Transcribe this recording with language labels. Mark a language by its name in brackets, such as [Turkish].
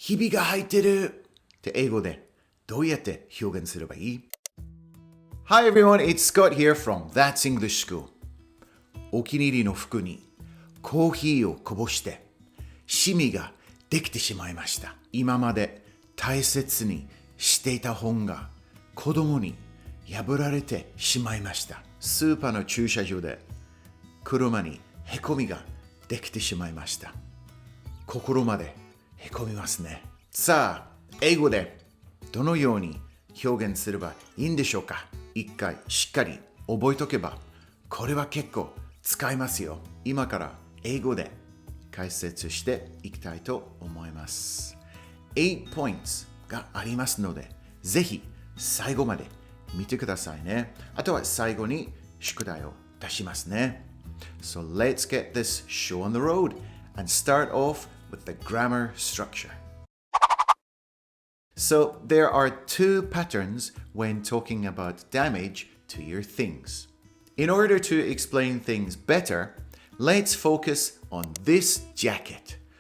[Japanese] ひびが入ってるって英語でどうやって表現すればいい？ [English] Hi everyone, it's Scott here from That's English School. [Japanese] お気に入りの服にコーヒーをこぼしてシミができてしまいました。今まで大切にしていた本が子供に破られてしまいました。スーパーの駐車場で車にへこみができてしまいました。心までへこみますね。さあ、英語でどのように表現すればいいんでしょうか？一回しっかり覚えとけば、これは結構使いますよ。今から英語で解説していきたいと思います。 8 points がありますので、ぜひ最後まで見てくださいね。あとは最後に宿題を出しますね。 [English] So let's get this show on the road and start off with the grammar structure. So there are two patterns when talking about damage to your things. In order to explain things better, let's focus on this jacket.